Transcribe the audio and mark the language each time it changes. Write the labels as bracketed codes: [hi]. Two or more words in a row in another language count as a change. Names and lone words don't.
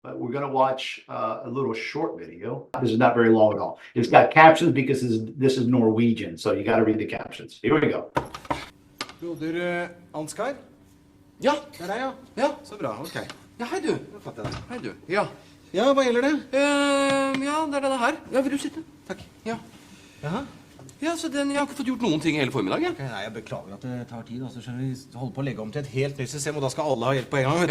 [en] but we're going to watch a little short video. This is not very long at all. It's got captions because this is Norwegian, so you got to read the captions. Here we go. [no] Broder Ansgar? Ja, Det er deg, ja. ja. Så bra, ok. Ja, hei du. Da fatter jeg det. Hei du. Ja. Ja, hva gjelder det? Ja, det er denne her. Ja, vil du sitte? Takk. Ja. Jaha. Ja, så jeg har ikke fått gjort noen ting hele formiddagen. Ok, nei, jeg beklager at det tar tid. Altså, skjønner vi holder på å legge om til et helt nytt system, og da skal alle ha hjelp på en gang, vet du.